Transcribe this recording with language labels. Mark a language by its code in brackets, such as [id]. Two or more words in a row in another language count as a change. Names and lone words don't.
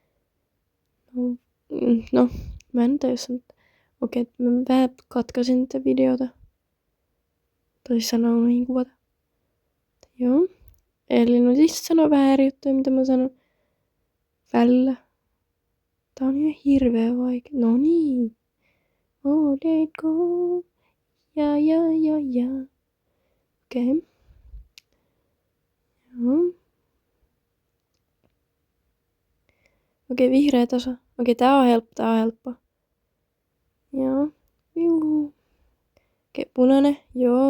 [fi] No, mä en tajunnut. Okei, mä vähän katkasin tätä videota. Toisin sanoen unohdin kuvata. Joo. Eli no siis sano vähän eri juttuja, mitä mä sanon välillä. Tää on ihan hirveä vaikea. No niin. [en] Oh, let go. [fi] Ja. Okei. Joo. Okei, vihreä tasa. Okei, tää on helppo. Joo. Juu. Okei, punainen. Joo.